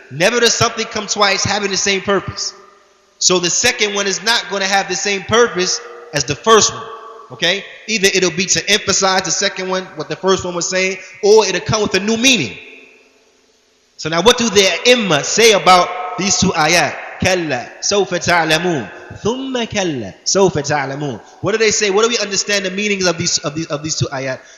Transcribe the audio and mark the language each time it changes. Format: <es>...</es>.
<en>Never does something come twice having the same purpose. So the second one is not going to have the same purpose as the first one. Okay? Either it'll be to emphasize the second one, what the first one was saying, or it'll come with a new meaning. So now what do the Imma say about these two ayat?</en> <ar>كلا سوف تعلمون ثم كلا سوف تعلمون.</ar> <en>What do they say? What do we understand the meanings of these two ayat?</en>